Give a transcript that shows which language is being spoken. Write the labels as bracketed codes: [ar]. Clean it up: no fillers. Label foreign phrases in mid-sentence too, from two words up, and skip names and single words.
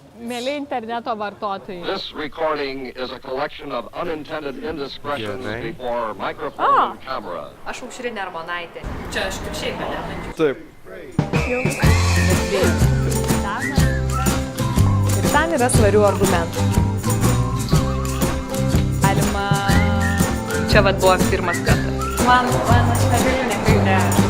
[lt] Mėly interneto vartotojai. [en] This recording is a collection of unintended indiscretions before microphone and camera. [lt] Aš Aušrinė Armonaitė. Čia aš kaip šiaip galėčiau. Taip. Ir ten yra svarių argumentų. Galima... Čia vat buvo pirmas kartas. Man aš negaliu nekalbėti.